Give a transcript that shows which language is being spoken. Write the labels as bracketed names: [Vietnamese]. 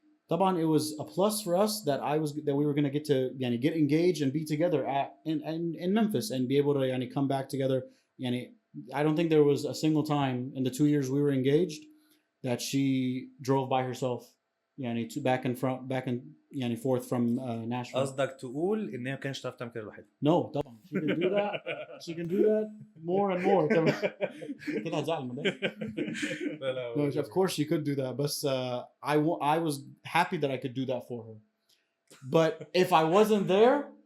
[English] Taban, it was a plus for us that we were going to get engaged and be together in Memphis and be able to come back together. I don't think there was a single time in the 2 years we were engaged that she drove by herself back and forth from Nashville. [Arabic] قصدك تقول ان هي ما كانش تعرف تعمل كده لوحدها. [English] No, طبعا. She can do that. more and more [Arabic] كمان كده هتزعل من ده. لا لا [English] No, of course you could do that [Arabic] بس [English] I was happy that I could do that for her but if I wasn't there